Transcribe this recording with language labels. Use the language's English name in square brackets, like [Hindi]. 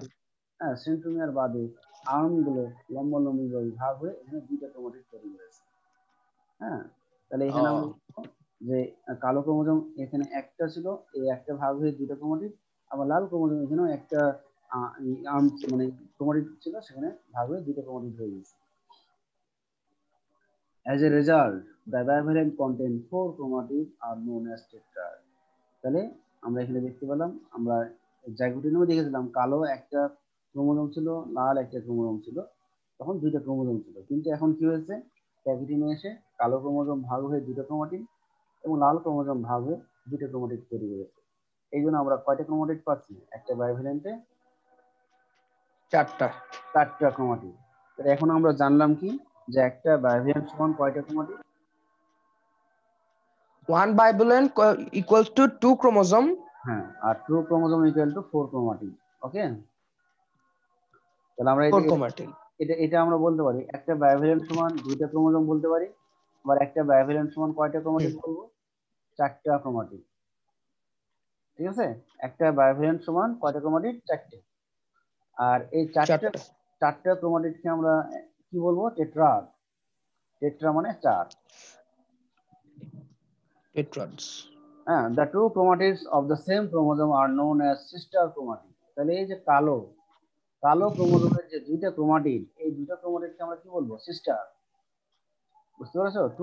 [Bangla] কিন্তু সেন্ট্রোমিয়ার বাদে আর্মগুলো লম্বালম্বি ভাগ হয়ে এখানে দুইটা ক্রোমাটিড তৈরি করেছে। হ্যাঁ, তাহলে এখানে আমরা যে কালো ক্রোমোজোম এখানে একটা ছিল, এই একটা ভাগ হয়ে দুইটা ক্রোমাটিড, আবার লাল ক্রোমোজোম এখানেও একটা আর্ম মানে ক্রোমাটিড ছিল, সেখানে ভাগ হয়ে দুইটা ক্রোমাটিড হয়ে গেছে। [English] As a result, the bivalent contain 4 chromatids are known as tetrad. [Bangla] তাহলে আমরা এখানে দেখতে পেলাম, আমরা জাইগোটিনেও দেখেছিলাম কালো একটা ক্রোমোজোম ছিল, লাল একটা ক্রোমোজোম ছিল, তখন দুইটা ক্রোমোজোম ছিল। কিন্তু এখন কি হয়েছে, প্যাকেটিনে এসে কালো ক্রোমোজোম ভাগ হয়ে দুটো ক্রোমাটিড এবং লাল ক্রোমোজোম ভাগ হয়ে দুটো ক্রোমাটিড তৈরি করেছে। এই জন্য আমরা কয়টা ক্রোমাটিড পাচ্ছি, একটা বাইভ্যালেন্টে চারটা ক্রোমাটিড। এখন আমরা জানলাম কি যে একটা বাইভ্যালেন্ট সমান কয়টা chromatid? [English] One bivalent equals to 2 chromosome. [Bangla] হ্যাঁ, আর [English] 2 chromosome equal to 4 chromatid. [Bangla] ওকে, তাহলে আমরা [English] 4 chromatin. [Bangla] এটা আমরা বলতে পারি একটা বাইভ্যালেন্ট সমান দুইটা ক্রোমোজোম বলতে পারি, আবার একটা বাইভ্যালেন্ট সমান কয়টা ক্রোমাটিড বলবো, চারটা ক্রোমাটিড। ঠিক আছে, একটা বাইভ্যালেন্ট সমান কয়টা ক্রোমাটিড, চারটে। আর এই চারটা ক্রোমাটিডকে আমরা কি বলবো, টেট্রাড। টেট্রা মানে চার। [English] Tetrads. হ্যাঁ, the two chromatids of the same chromosome are known as sister chromatids. [Bangla] তাহলে এই যে কালো ক্রোমোজোমের যে দুইটা ক্রোমাটিড, এই দুইটা ক্রোমাটিডকে আমরা কি বলবো, সিস্টার। বুঝতে পারছো?